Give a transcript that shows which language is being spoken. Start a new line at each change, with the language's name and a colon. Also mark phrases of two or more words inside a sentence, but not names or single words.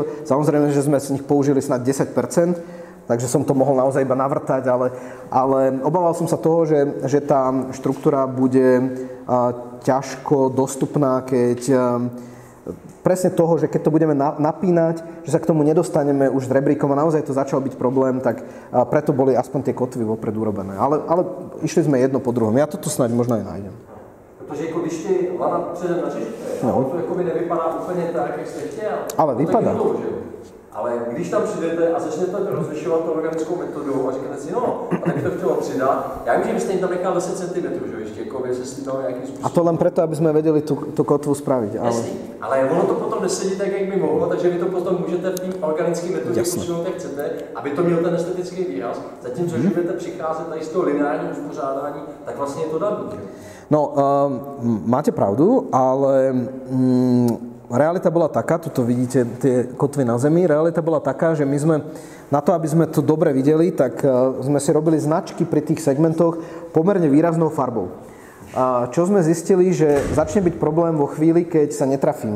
Slovak: Samozrejme, že sme z nich použili snad 10%, takže som to mohol naozaj iba navrtať, ale obával som sa toho, že tá štruktúra bude ťažko dostupná, keď presne toho, že keď to budeme napínať, že sa k tomu nedostaneme už s rebríkom a naozaj to začal byť problém, tak preto boli aspoň tie kotvy vopred urobené. Ale išli sme jedno po druhom. Ja toto snáď možno aj nájdem.
Czech: Protože jako když ty lana předem načešete, to jakoby nevypadá úplně tak, jak jste chtěl. Ale vypadá. Ale když tam přijdete a začnete rozlišovat tu organickou metodou a říkáte si, no, a tak to chtělo přidat, já vím, že byste jim tam nechal 10 cm, že ještě jako by se s tím dalo nějakým způsobem.
Slovak: A to len preto, aby sme vedeli tú kotvu spraviť.
Czech: Jasný, ale ono to potom nesedí tak, jak by mohlo, takže vy to potom můžete v té organické metodě posunout, jak chcete, aby to měl ten estetický výraz. Zatímco, když budete přicházet tady z toho lineárního uspořádání, tak vlastně je to daný.
Slovak: No, máte pravdu, ale realita bola taká, tuto vidíte tie kotvy na zemi, realita bola taká, že my sme, na to, aby sme to dobre videli, tak sme si robili značky pri tých segmentoch pomerne výraznou farbou. Čo sme zistili, že začne byť problém vo chvíli, keď sa netrafíme.